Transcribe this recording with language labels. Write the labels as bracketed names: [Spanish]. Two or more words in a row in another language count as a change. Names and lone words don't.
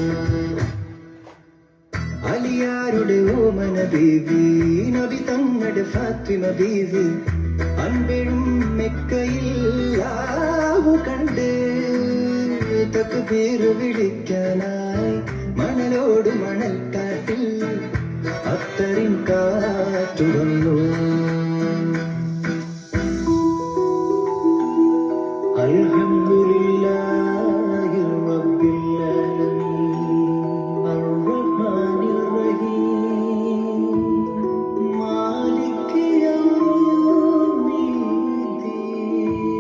[Malayalam] അലിയാരുടെ ഓമന ബീവി നബി തങ്ങളുടെ ഫാത്തിമ ബീവി അൻപെഴും മെക്കയിൽ ആവു കണ്ട് തക്ബീർ വിളിക്കാനായി മണലോട് മണൽക്കാട്ടിൽ അത്തറിൻ കാറ്റു വന്നു [Arabic] الحمد لله رب العالمين الرحمن الرحيم مالك يوم الدين